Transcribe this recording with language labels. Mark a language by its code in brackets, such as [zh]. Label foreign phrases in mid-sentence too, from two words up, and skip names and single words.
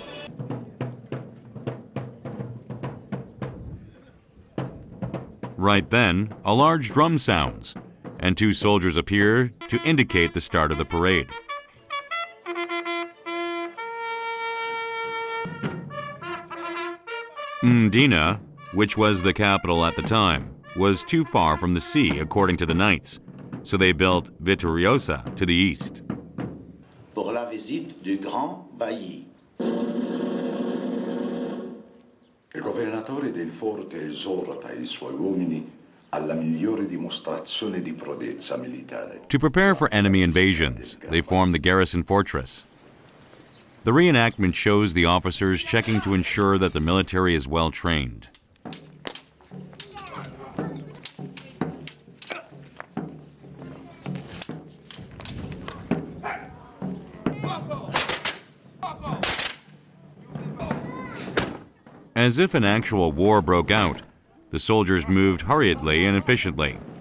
[en] Right then, a large drum sounds, and two soldiers appear to indicate the start of the parade. Mdina, which was the capital at the time, was too far from the sea, according to the Knights, so they built Vittoriosa to the east. [fr] Pour la visite du grand bailli. [it] Il governatore del forte esorta i suoi uomini alla migliore dimostrazione di prodezza militare. [en] To prepare for enemy invasions, they formed the Garrison Fortress. The reenactment shows the officers checking to ensure that the military is well trained. As if an actual war broke out, the soldiers moved hurriedly and efficiently.